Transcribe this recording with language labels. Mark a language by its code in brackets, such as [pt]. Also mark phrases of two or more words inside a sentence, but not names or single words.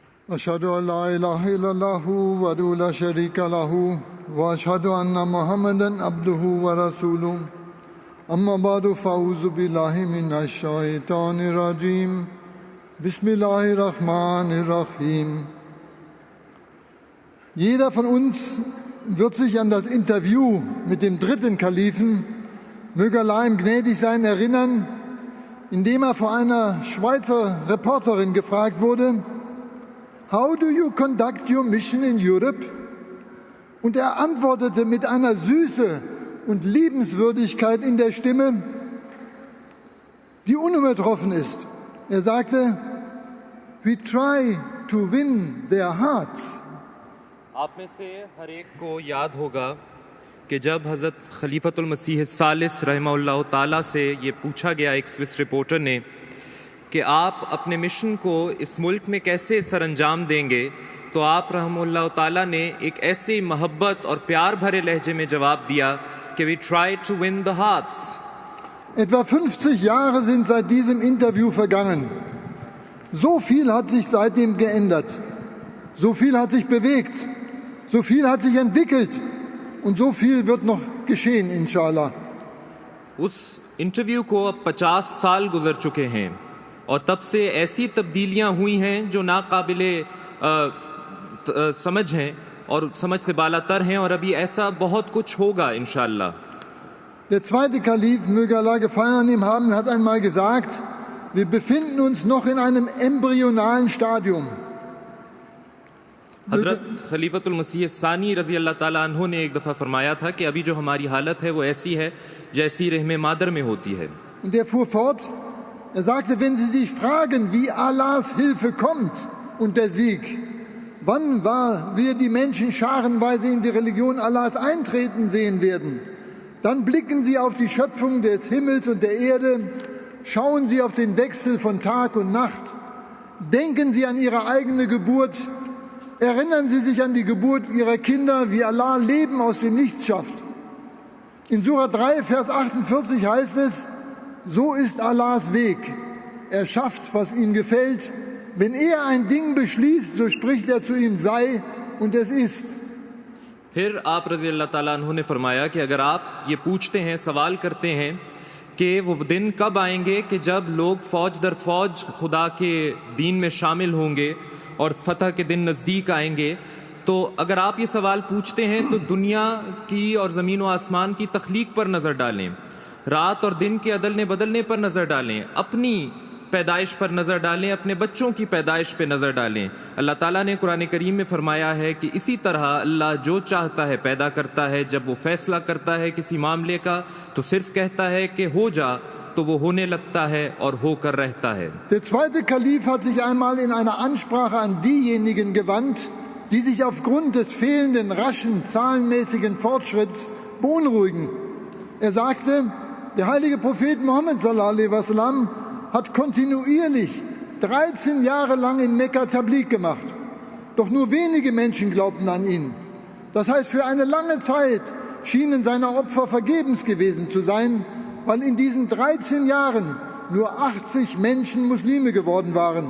[ar] أشهد أن لا إله إلا الله وحده لا شريك له وأشهد أن محمدا عبده ورسوله أما بعد فأعوذ بالله من الشيطان الرجيم بسم الله الرحمن الرحيم. [de] Jeder von uns wird sich an das Interview mit dem dritten Kalifen, möge Allah ihm gnädig sein, erinnern, indem er vor einer Schweizer Reporterin gefragt wurde: [en] How do you conduct your mission in Europe? [de] Und er antwortete mit einer Süße und Liebenswürdigkeit in der Stimme, die unübertroffen ist. Er sagte: [en] We try to win their hearts. [ur] آپ میں سے ہر ایک کو یاد ہوگا کہ جب حضرت خلیفۃ المسیح ثالث [ar] رحمه الله تعالى [ur] سے یہ پوچھا گیا ایک سوئس رپورٹر نے کہ آپ اپنے مشن کو اس ملک میں کیسے سرانجام دیں گے، تو آپ [ar] رحمه الله تعالى [ur] نے ایک ایسے محبت اور پیار بھرے لہجے میں جواب دیا کہ [en] We try to win the hearts. [de] Etwa 50 Jahre sind seit diesem Interview vergangen. So viel hat sich seitdem geändert. So viel hat sich bewegt. So viel hat sich entwickelt. Und so viel wird noch geschehen, inshallah. [ur] اس انٹرویو کو اب 50 سال گزر چکے ہیں اور تب سے ایسی تبدیلیاں ہوئی ہیں جو ناقابلِ سمجھ ہیں اور سمجھ سے بالاتر ہیں، اور ابھی ایسا بہت کچھ ہوگا انشاءاللہ. [de] Der zweite Kalif, möge Allah Gefallen an ihm haben, hat einmal gesagt: Wir befinden uns noch in einem embryonalen Stadium. [ur] حضرت خلیفۃ المسیح ثانی [ar] رضي الله تعالى عنه [ur] نے ایک دفعہ فرمایا تھا کہ ابھی جو ہماری حالت ہے وہ ایسی ہے جیسی رحمِ مادر میں ہوتی ہے. [de] Und er fuhr fort, er sagte: Wenn Sie sich fragen, wie Allahs Hilfe kommt und der Sieg, wann wir die Menschen scharenweise in die Religion Allahs eintreten sehen werden, dann blicken Sie auf die Schöpfung des Himmels und der Erde, schauen Sie auf den Wechsel von Tag und Nacht, denken Sie an Ihre eigene Geburt, erinnern Sie sich an die Geburt Ihrer Kinder, wie Allah Leben aus dem Nichts schafft. In Surah 3, Vers 48 heißt es: So ist Allahs Weg. Er schafft, was ihm gefällt. Wenn er ein Ding beschließt, so spricht er zu ihm: Sei, und es ist. [ur] پھر آپ [ar] رضي الله تعالى عنه [ur] نے فرمایا کہ اگر آپ یہ پوچھتے ہیں، سوال کرتے ہیں کہ وہ دن کب آئیں گے کہ جب لوگ فوج در فوج خدا کے دین میں شامل ہوں گے اور فتح کے دن نزدیک آئیں گے، تو اگر آپ یہ سوال پوچھتے ہیں تو دنیا کی اور زمین و آسمان کی تخلیق پر نظر ڈالیں، رات اور دن کے ادلنے بدلنے پر نظر ڈالیں، اپنی پیدائش پر نظر ڈالیں، اپنے بچوں کی پیدائش پر نظر ڈالیں. اللہ تعالیٰ نے قرآن کریم میں فرمایا ہے کہ اسی طرح اللہ جو چاہتا ہے پیدا کرتا ہے. جب وہ فیصلہ کرتا ہے کسی معاملے کا تو صرف کہتا ہے کہ ہو جا، تو وہ ہونے لگتا ہے اور ہو کر رہتا ہے. [de] Der zweite Kalif hat sich einmal in einer Ansprache an diejenigen gewandt, die sich aufgrund des fehlenden raschen zahlenmäßigen Fortschritts beunruhigen. Er sagte: Der heilige Prophet Muhammad [ar] صلى الله عليه وسلم [de] hat kontinuierlich 13 Jahre lang in Mekka Tabligh gemacht. Doch nur wenige Menschen glaubten an ihn. Das heißt, für eine lange Zeit schienen seine Opfer vergebens gewesen zu sein, weil in diesen 13 Jahren nur 80 Menschen Muslime geworden waren.